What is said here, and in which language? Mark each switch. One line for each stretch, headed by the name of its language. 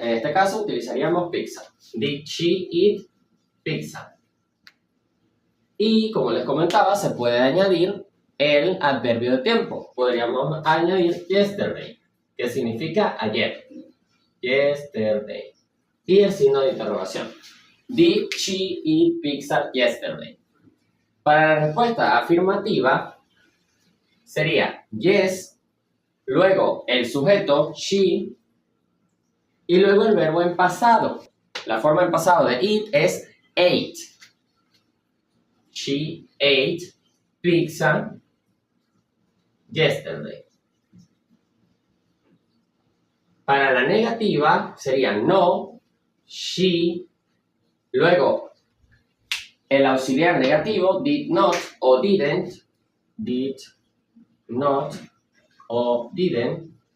Spanish: En este caso utilizaríamos pizza.
English: Did she eat pizza?
Spanish: Y como les comentaba, se puede añadir el adverbio de tiempo. Podríamos añadir yesterday, que significa ayer. Yesterday. Y el signo de interrogación.
English: Did she eat pizza yesterday?
Spanish: Para la respuesta afirmativa sería yes, luego el sujeto she y luego el verbo en pasado. La forma en pasado de eat es ate.
English: She ate pizza yesterday.
Spanish: Para la negativa sería no, she, luego el auxiliar negativo did not o didn't, did not o didn't.